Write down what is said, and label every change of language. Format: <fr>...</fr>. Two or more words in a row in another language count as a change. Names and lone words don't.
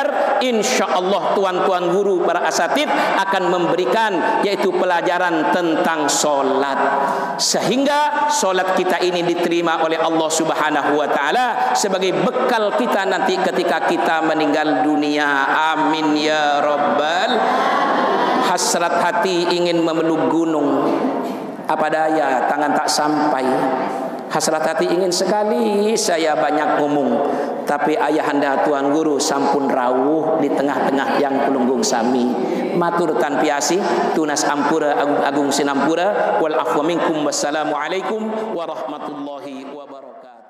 <ar>إن شاء الله</ar> <id>tuan-tuan guru, para asatid akan memberikan yaitu pelajaran tentang solat, sehingga solat kita ini diterima oleh Allah</id> <ar>سبحانه وتعالى</ar> <id>sebagai bekal kita nanti ketika kita meninggal dunia.</id> <ar>آمين يا رب.</ar> <id>Hasrat hati ingin memeluk gunung, apa daya tangan tak sampai. Hasrat hati ingin sekali saya banyak ngomong, tapi ayahanda tuan guru</id> <sas>sampun rawuh</sas> <id>di tengah-tengah yang kulunggung sami.</id> <sas>Matur tanpiasi tunas ampura agung sinampura</sas> <ar>والعفو منكم. والسلام عليكم ورحمة الله وبركاته.</ar>